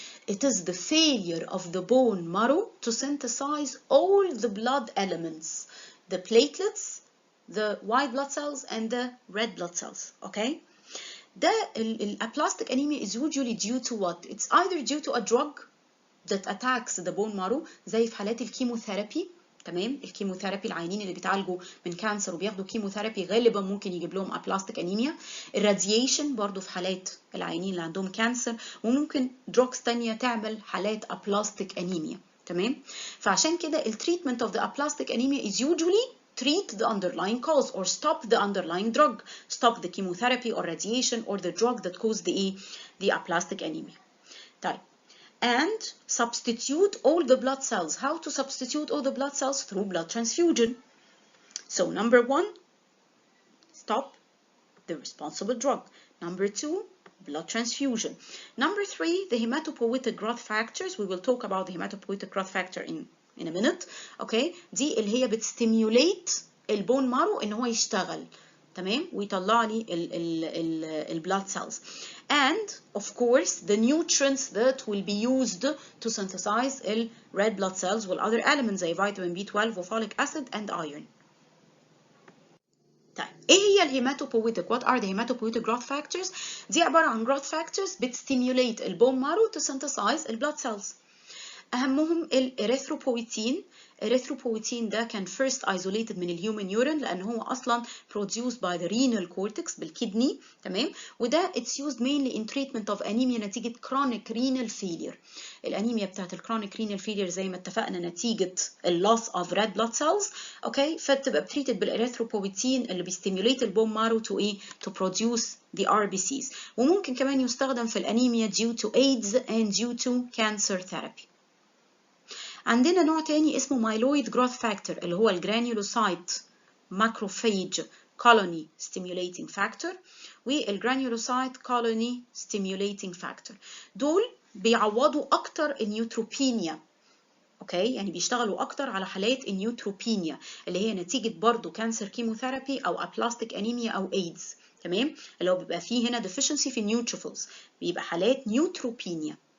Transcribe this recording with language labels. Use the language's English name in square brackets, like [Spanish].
[English] It is the failure of the bone marrow to synthesize all the blood elements, the platelets, the white blood cells and the red blood cells. Okay, the aplastic anemia is usually due to what? It's either due to a drug that attacks the bone marrow [Arabic] زي في حالات الكيموثيرابي. تمام، الكيموثيرابي العيانين اللي بيتعالجوا من كانسر وبياخدوا كيموثيرابي غالبا ممكن يجيب لهم aplastic anemia. الراديشن برضو في حالات العيانين اللي عندهم كانسر، وممكن دروكس تانية تعمل حالات aplastic anemia. تمام، فعشان كده التريتمنت [English] of the aplastic anemia is usually treat the underlying cause or stop the underlying drug, stop the chemotherapy or radiation or the drug that caused the aplastic anemia. طيب, and substitute all the blood cells. How to substitute all the blood cells? Through blood transfusion. So number 1, stop the responsible drug. Number 2, blood transfusion. Number 3, the hematopoietic growth factors. We will talk about the hematopoietic growth factor in a minute. [Arabic] Okay, دي اللي هي بتستيموليت البون مارو ان هو يشتغل. تمام، ويطلع لي ال blood cells. [English] And of course the nutrients that will be used to synthesize the red blood cells with other elements زي vitamin B12 و folic acid and iron. [Arabic] طيب ايه هي الهيماتوبويتك؟ [English] What are the hematopoietic growth factors؟ [Arabic] دي عبارة عن growth factors بتستيموليت البون مارو [English] to synthesize [Arabic] البلاد cells. أهمهم الإريثروبويتين. الإريثروبويتين ده كان [English] first isolated [Arabic] من الهيومن يورين لأن هو أصلا [English] produced by the renal cortex [Arabic] بالكدني، تمام؟ وده [English] it's used mainly in treatment of anemia [Arabic] نتيجة [English] chronic renal failure. [Arabic] الأنيميا بتاعت الكرونيك renal failure زي ما اتفقنا نتيجة [English] loss of red blood cells، [Arabic] أوكي؟ فبتبقى treated بالإريثروبويتين اللي بيستيموليت البون مارو to إيه؟ [English] to produce the RBCs. [Arabic] وممكن كمان يستخدم في الأنيميا [English] due to AIDS and due to cancer therapy. [Arabic] عندنا نوع تاني اسمه مايلويد جروث فاكتور اللي هو الجرانيولوسايت ماكروفاج colony stimulating factor والجرانيولوسايت colony stimulating factor. دول بيعوضوا اكتر النيوتروبينيا، اوكي؟ يعني بيشتغلوا اكتر على حالات النيوتروبينيا اللي هي نتيجه برضو كانسر كيموثيرابي او ابلاستيك انيميا او ايدز، تمام؟ اللي هو بيبقى فيه هنا deficiency في النيوتروفيلز، بيبقى حالات نيوتروبينيا.